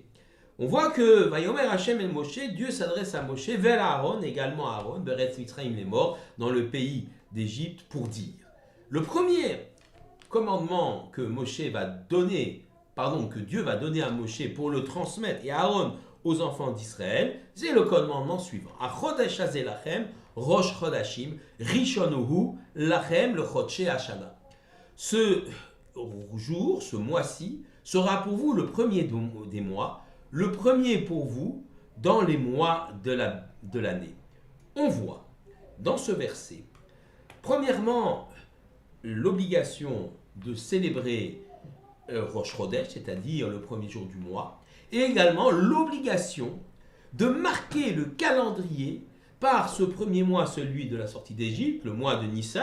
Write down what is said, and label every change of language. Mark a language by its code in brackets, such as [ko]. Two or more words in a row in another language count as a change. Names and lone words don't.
[fr] On voit que [he] ויאמר השם אל משה, [fr] Dieu s'adresse à Moshe, vers Aaron, également à Aaron, [he] בארץ מצרים [fr] les morts, dans le pays d'Égypte, pour dire. Le premier commandement que que Dieu va donner à Moshe pour le transmettre et à Aaron aux enfants d'Israël, c'est le commandement suivant. [he] החודש הזה לכם ראש חודשים ראשון הוא לכם לחודשי השנה. [fr] Ce jour, ce mois-ci, sera pour vous le premier des mois, le premier pour vous dans les mois de l'année. On voit dans ce verset, premièrement, l'obligation de célébrer Rosh Chodesh, c'est-à-dire le premier jour du mois, et également l'obligation de marquer le calendrier par ce premier mois, celui de la sortie d'Égypte, le mois de Nissan.